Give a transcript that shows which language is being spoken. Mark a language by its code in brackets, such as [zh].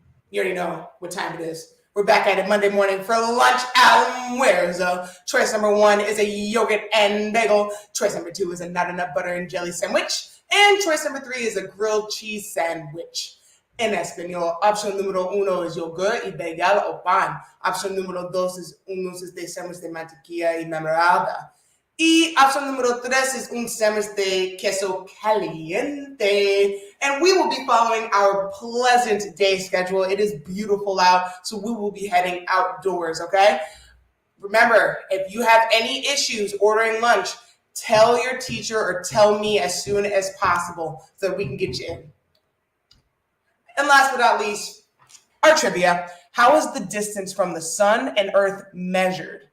[en] You already know what time it is. We're back at it Monday morning for lunch almuerzo. Choice number 1 is a yogurt and bagel. Choice number 2 is a nut and butter and jelly sandwich. And choice number 3 is a grilled cheese sandwich. [es] En español, opción número 1 es yogur y bagel o pan. Opción número 2 es unos de sándwich de mantequilla y mermelada. Y opción número 3 es un sándwich de queso caliente. [en] And we will be following our pleasant day schedule. It is beautiful out, so we will be heading outdoors, okay? Remember, if you have any issues ordering lunch, tell your teacher or tell me as soon as possible so that we can get you in. And last but not least, our trivia. How is the distance from the sun and earth measured?